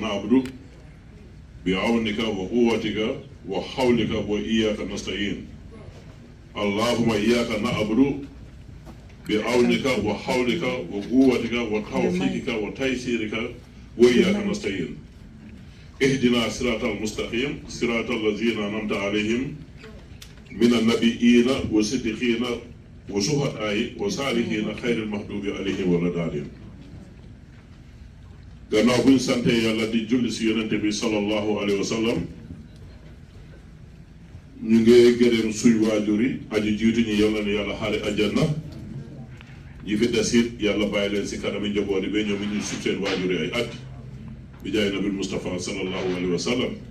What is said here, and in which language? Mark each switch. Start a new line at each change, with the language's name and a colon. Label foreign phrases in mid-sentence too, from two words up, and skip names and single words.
Arabic: نعبد بعونك وقوتك وحولك وإياك نستعين اللهم إياك نعبد بعونك وحولك وقوتك وتوفيقك وتيسيرك وإياك نستعين اهدنا صراط المستقيم صراط الذين أنعمت عليهم من النبيين والصديقين وشهداء وصالحين خير المغضوب عليهم ولا الضالين.
Wolof: gannaaw buñ sante yàlla di julli si yonente bi
Arabic: صلى الله عليه وسلم
Wolof: ñu ngi gërëm suñ waajur yi aji jiitu ñi yàlla ne yàlla xaare àjjana yi fi des it yàlla bàyyi leen si kanami njaboot yi ba ñoom ñu sut seen waajur yi ay at bi jaay nabil Mustafa
Arabic: صلى الله عليه وسلم.